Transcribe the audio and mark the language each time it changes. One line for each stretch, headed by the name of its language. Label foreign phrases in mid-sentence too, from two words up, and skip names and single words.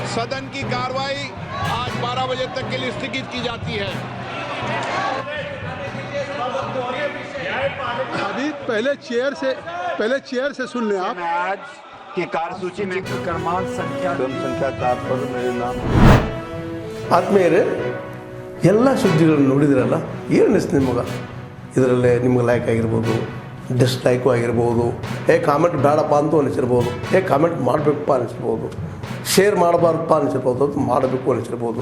Hindi: सदन की कार्रवाई आज 12 बजे तक के लिए स्थगित की जाती है। अभी पहले चेयर से सुन लें आप। आज की कार्यसूची में क्रमांक संख्या 4 पर मेरे नाम।
Kannada: ಆತ್ಮೀಯರೇ, ಎಲ್ಲ ಸುದ್ದಿಗಳನ್ನು ನೋಡಿದ್ರಲ್ಲ, ಏನು ಅನಿಸ್ತು ನಿಮಗೆ? ಇದರಲ್ಲೇ ನಿಮ್ಗೆ ಲೈಕ್ ಆಗಿರ್ಬೋದು, ಡಿಸ್ಲೈಕು ಆಗಿರ್ಬೋದು, ಕಾಮೆಂಟ್ ಬೇಡಪ್ಪ ಅಂತೂ ಅನಿಸಿರ್ಬೋದು, ಕಾಮೆಂಟ್ ಮಾಡಬೇಕಪ್ಪ ಅನಿಸಿರ್ಬೋದು, ಶೇರ್ ಮಾಡಬಾರ್ದಪ್ಪ ಅನಿಸಿರ್ಬೋದು, ಅದು ಮಾಡಬೇಕು ಅನಿಸಿರ್ಬೋದು.